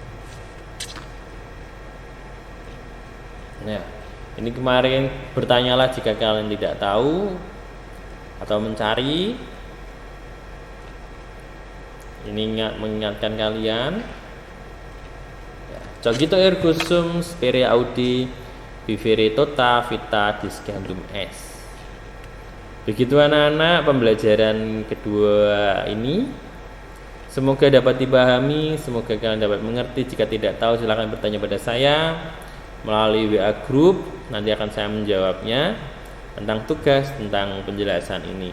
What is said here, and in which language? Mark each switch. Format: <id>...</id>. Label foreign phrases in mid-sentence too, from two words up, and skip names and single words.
<id>Nah, ini kemarin bertanyalah jika kalian tidak tahu atau mencari. Ini mengingatkan kalian ya,</id> <la>cogito ergo sum spere audi vivere tota vita discendum est.</la> <id>Begitu anak-anak pembelajaran kedua ini, semoga dapat dipahami, semoga kalian dapat mengerti. Jika tidak tahu silakan bertanya pada saya melalui WA group, nanti akan saya menjawabnya tentang tugas, tentang penjelasan ini.</id>